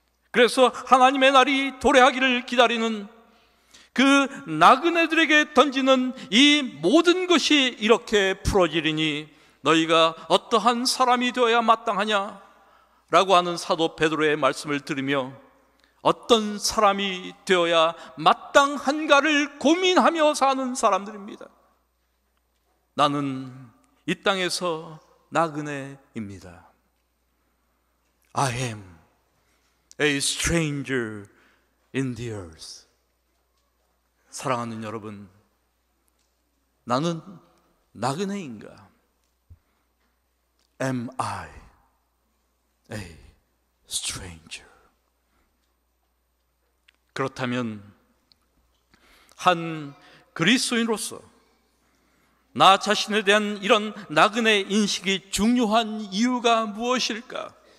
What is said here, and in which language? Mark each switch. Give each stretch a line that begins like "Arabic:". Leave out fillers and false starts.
Korean: 그래서 하나님의 날이 도래하기를 기다리는 그 나그네들에게 던지는 이 모든 것이 이렇게 풀어지리니 너희가 어떠한 사람이 되어야 마땅하냐? 라고 하는 사도 베드로의 말씀을 들으며 어떤 사람이 되어야 마땅한가를 고민하며 사는 사람들입니다. 나는 이 땅에서 나그네입니다.
English: I am a stranger in the earth.
Korean: 사랑하는 여러분, 나는 나그네인가?
English: Am I a stranger?
Korean: 그렇다면 한 그리스도인으로서 나 자신에 대한 이런 나그네 인식이 중요한 이유가 무엇일까?